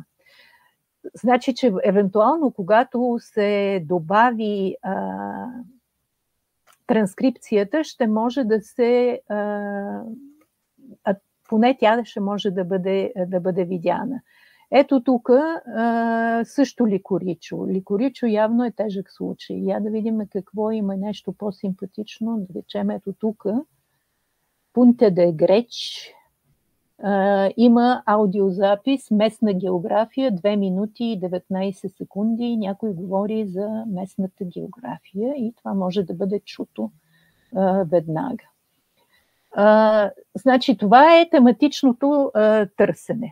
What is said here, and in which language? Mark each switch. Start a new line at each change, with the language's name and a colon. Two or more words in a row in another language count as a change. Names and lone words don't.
Bulgarian: Значи, че евентуално, когато се добави транскрипцията, ще може да се... поне тя ще може да бъде видяна. Ето тук също ликоричо. Ликоричо явно е тежък случай. Я да видим какво има нещо по-симпатично. Да речем ето тук. Punta de Greč. Има аудиозапис, местна география, 2 минути и 19 секунди. Някой говори за местната география и това може да бъде чуто веднага. Значи това е тематичното търсене.